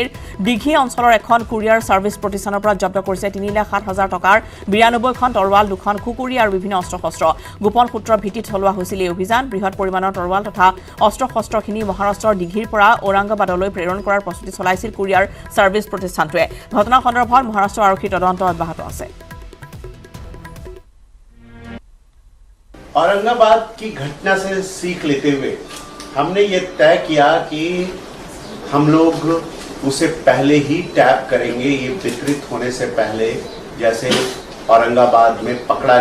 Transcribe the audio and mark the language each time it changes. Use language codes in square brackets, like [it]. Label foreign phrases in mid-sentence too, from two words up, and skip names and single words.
[as] দীঘি অঞ্চলৰ এখন কুৰিয়াৰ ছাৰ্ভিচ প্ৰতিষ্ঠানৰ পৰা জব্দ কৰিছে 3,07,000 টকাৰ 92খন তৰোৱাল 2খন খুকুৰি আৰু বিভিন্ন অস্ত্ৰ শস্ত্ৰ গোপন সূত্ৰৰ ভিত্তিত চলোৱা হৈছিল এই অভিযান বৃহৎ পৰিমাণৰ তৰোৱাল তথা অস্ত্ৰ শস্ত্ৰখিনি মহাৰাষ্ট্ৰৰ দীঘিৰ পৰা ঔৰংগাবাদলৈ প্ৰেৰণ কৰাৰ প্ৰস্তুতি চলাইছিল কুৰিয়াৰ ছাৰ্ভিচ প্ৰতিষ্ঠানটোৱে ঘটনা সন্দৰ্ভত মহাৰাষ্ট্ৰ আৰক্ষীৰ তদন্ত অব্যাহত আছে [hi] औरंगाबाद की घटना से सीख लेते हुए हमने ये तय किया कि हम लोग उसे पहले ही टैप करेंगे ये वितरित होने से पहले जैसे औरंगाबाद में पकड़ा